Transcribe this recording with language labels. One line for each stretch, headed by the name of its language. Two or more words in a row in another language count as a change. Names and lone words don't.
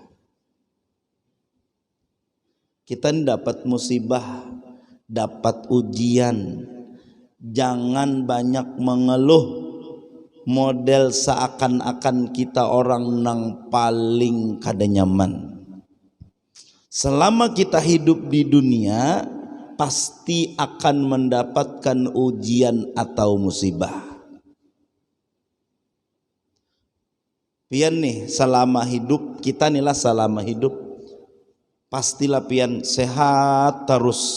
Indonesian: Kita dapat musibah, dapat ujian. Jangan banyak mengeluh model seakan-akan kita orang yang paling
Banjar: kada nyaman.
Indonesian: Selama kita hidup di dunia pasti akan mendapatkan ujian atau musibah. Pian nih selama hidup kita inilah selama hidup pastilah pian sehat terus.